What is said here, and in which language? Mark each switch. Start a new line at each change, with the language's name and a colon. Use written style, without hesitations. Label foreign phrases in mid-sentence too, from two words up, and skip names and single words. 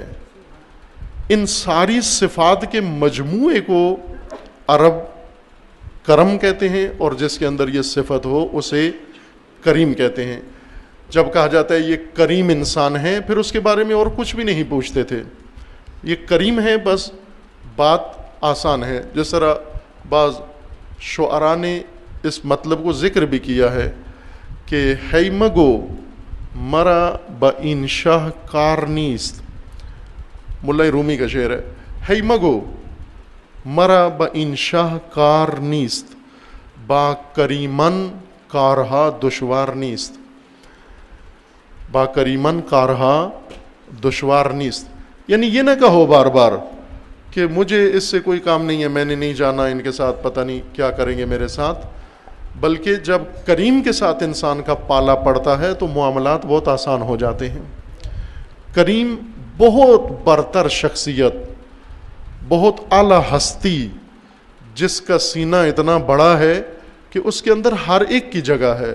Urdu: ان ساری صفات کے مجموعے کو عرب کرم کہتے ہیں، اور جس کے اندر یہ صفت ہو اسے کریم کہتے ہیں. جب کہا جاتا ہے یہ کریم انسان ہے، پھر اس کے بارے میں اور کچھ بھی نہیں پوچھتے تھے، یہ کریم ہے، بس بات آسان ہے. جس طرح بعض شعراء نے اس مطلب کو ذکر بھی کیا ہے کہ
Persian: ہیمگو مرا با این شاہ کار نیست.
Urdu: ملا رومی کا شعر ہے،
Persian: ہیمگو مرا با این شاہ کار نیست، با کریمن کارہا دشوار نیست. با کریمن کارہا دشوار نیست،
Urdu: یعنی یہ نہ کہو بار بار کہ مجھے اس سے کوئی کام نہیں ہے، میں نے نہیں جانا ان کے ساتھ، پتہ نہیں کیا کریں گے میرے ساتھ. بلکہ جب کریم کے ساتھ انسان کا پالا پڑتا ہے تو معاملات بہت آسان ہو جاتے ہیں. کریم بہت برتر شخصیت، بہت اعلیٰ ہستی، جس کا سینہ اتنا بڑا ہے کہ اس کے اندر ہر ایک کی جگہ ہے.